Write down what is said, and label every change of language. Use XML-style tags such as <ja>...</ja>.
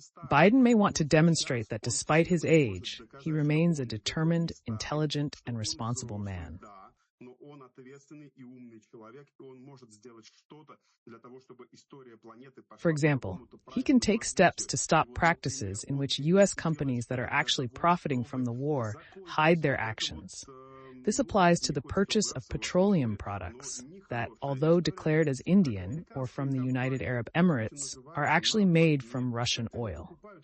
<en>Biden may want to demonstrate that despite his age, he remains a determined, intelligent, and responsible man.</en> <ru>Но он ответственный и умный человек, и он может сделать что-то для того, чтобы история планеты...</ru> <en>For example, he can take steps to stop practices in which U.S. companies that are actually profiting from the war hide their actions. This applies to the purchase of petroleum products that, although declared as Indian or from the United Arab Emirates, are actually made from Russian oil.</en>